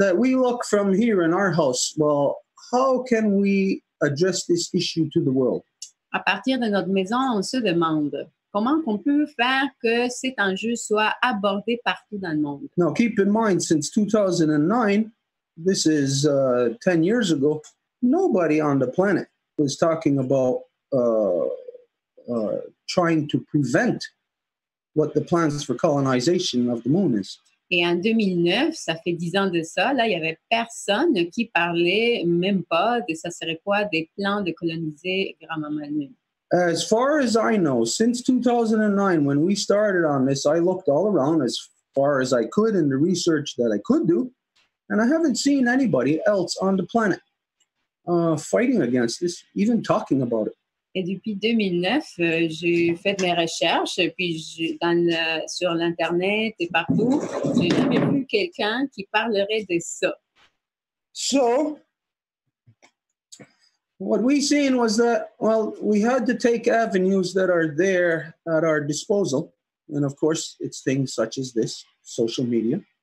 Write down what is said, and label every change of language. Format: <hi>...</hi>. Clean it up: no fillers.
<en>that we look from here in our house, well, how can we address this issue to the world?</en> <fr>À partir de notre maison, on se demande comment on peut faire que cet enjeu soit abordé partout dans le monde.</fr> <en>Now, keep in mind, since 2009, this is 10 years ago, nobody on the planet was talking about trying to prevent what the plans for colonization of the moon is.</en> <fr>Et en 2009, ça fait 10 ans de ça, là, il n'y avait personne qui parlait même pas de ça serait quoi des plans de coloniser Grand-Maman Lune.</fr> <en>As far as I know, since 2009, when we started on this, I looked all around as far as I could in the research that I could do, and I haven't seen anybody else on the planet fighting against this, even talking about it.</en> <fr>Et depuis 2009, j'ai fait mes recherches, puis sur l'Internet et partout, j'ai jamais vu quelqu'un qui parlerait de ça.</fr> <en>So, what we seen was that, well, we had to take avenues that are there at our disposal. And of course, it's things such as this, social media.</en>